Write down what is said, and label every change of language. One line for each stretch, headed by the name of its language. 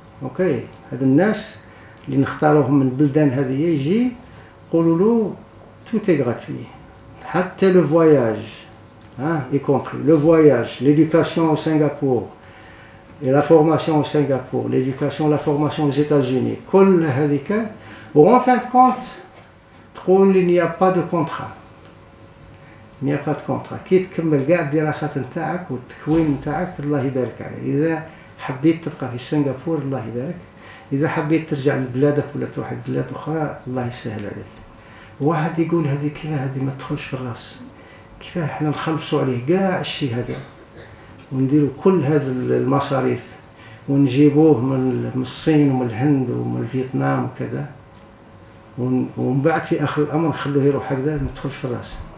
Arabic: اوكي هاد الناس اللي نختاروهم من البلدان هذه يجي يقولوا له
French: tout est gratuit.
Arabic: حتى
French: le voyage, y compris le voyage, l'éducation au Singapour et la formation au Singapour, l'éducation et la formation aux États-Unis,
Arabic: كل هذيك.
French: En fin de compte,
Arabic: تقول
French: il n'y a pas de contrat. Il n'y a pas de contrat.
Arabic: كي تكمل كاع الدراسات نتاعك والتكوين نتاعك الله يبارك عليه. إذا حبيت تبقى في سنغافورة الله يبارك. إذا حبيت ترجع لبلادك ولا تروح لبلاد أخرى الله يسهل عليك. واحد يقول هذه كيفاه هذه ما تدخلش في الراس. كيفاه احنا نخلصوا عليه كاع الشيء هذا ونديروا كل هذه المصاريف ونجيبوه من الصين ومن الهند ومن فيتنام وكذا ومن بعد في آخر الأمر نخلوه يروح هكذا ما تدخلش في الراس.